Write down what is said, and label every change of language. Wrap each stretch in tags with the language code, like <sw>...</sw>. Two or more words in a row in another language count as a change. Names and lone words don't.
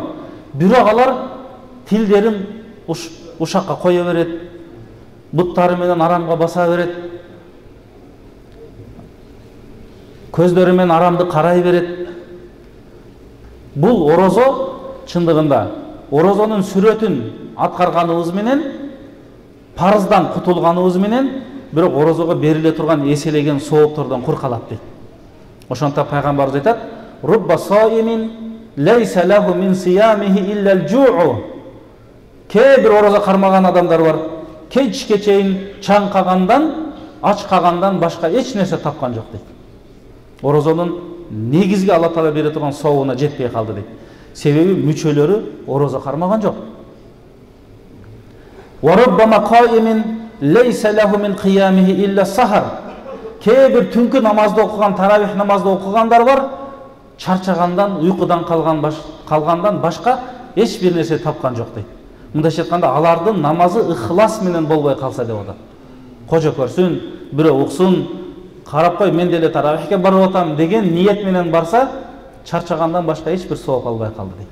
<ky>Бирок алар тилдерин ушакка кое берет, буттары менен арамга баса берет, көздөрү менен арамды карай берет. Бул орозо чындыгында орозонун сүрөтүн аткарганыбыз менен, парыздан кутулганыбыз менен, бирок орозого бериле турган эселеген сооптордон кур калат дейт. Ошондуктан пайгамбарыбыз айтат:</ky> <ar>"رب صائم ليس له من صيامه إلا الجوع."</ar> <ky>Кээ бир орозо кармаган адамдар бар. Кечке чейин чаңкагандан, ач калгандан башка эч нерсе тапкан жок дейт. Орозонун негизги Алла Таала бере турган сообуна жетпей калды дейт. Себеби мүчөлөрү орозо кармаган жок.</ky> <ar>وربما قائم ليس له من قيامه إلا السهر.</ar> <ky>Кээ бир түнкү намазды окуган, таравих намазды окугандар бар. Чарчагандан, уйкудан калгандан башка эч бир нерсе тапкан жок дейт. Мындайча айтканда, алардын намазы ыхлас менен болбой калса деп атат. Кожо көрсүн, бирөө уксун, карап кой, мен деле таравихке барып атам деген ниет менен барса, чарчагандан башка эч бир сооп албай калды дейт.</ky>